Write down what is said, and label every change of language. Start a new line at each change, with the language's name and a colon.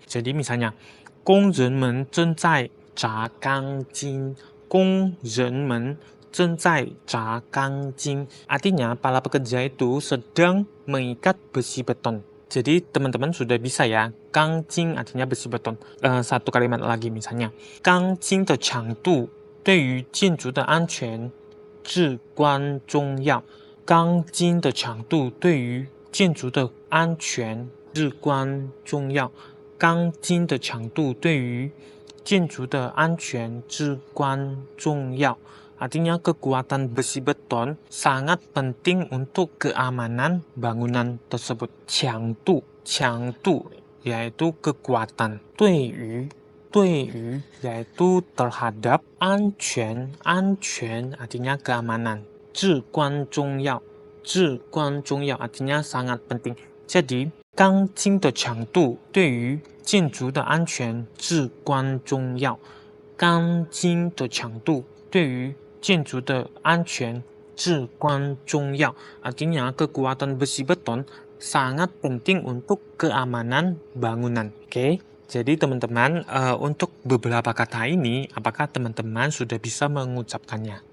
Indonesian: Jadi misalnya
Chinese: 工人们正在砸钢筋。工人们正在砸钢筋.
Indonesian: Artinya para pekerja itu sedang mengikat besi beton. Jadi teman-teman sudah bisa ya, 钢筋 artinya besi beton. Satu kalimat lagi misalnya,
Chinese: 钢筋的强度对于建筑的安全至关重要。钢筋的强度对于建筑的安全至关重要。钢筋的强度对于建筑的安全至关重要。
Indonesian: Artinya kekuatan besi beton sangat penting untuk keamanan bangunan tersebut. 强度 yaitu kekuatan. 对于 yaitu terhadap. 安全 artinya keamanan. 至关重要 artinya sangat penting.
Chinese: Jadi 钢筋的强度对于建筑的安全至关重要。钢筋的强度对于建筑的安全至关重要.
Indonesian: Artinya kekuatan besi beton sangat penting untuk keamanan bangunan. Oke, jadi teman-teman, untuk beberapa kata ini, apakah teman-teman sudah bisa mengucapkannya?